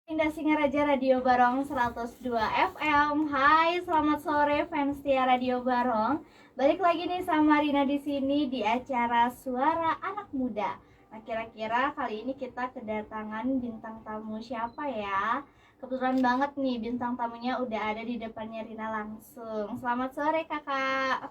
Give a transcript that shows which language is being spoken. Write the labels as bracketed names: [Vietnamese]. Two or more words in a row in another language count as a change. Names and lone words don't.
[Indonesian] Dinda Singaraja Radio Barong 102 FM. Hai, selamat sore fans setia Radio Barong. Balik lagi nih sama Rina di sini di acara Suara Anak Muda. Nah, kira-kira kali ini kita kedatangan bintang tamu siapa ya? Kebetulan banget nih bintang tamunya udah ada di depannya Rina langsung. Selamat sore kakak.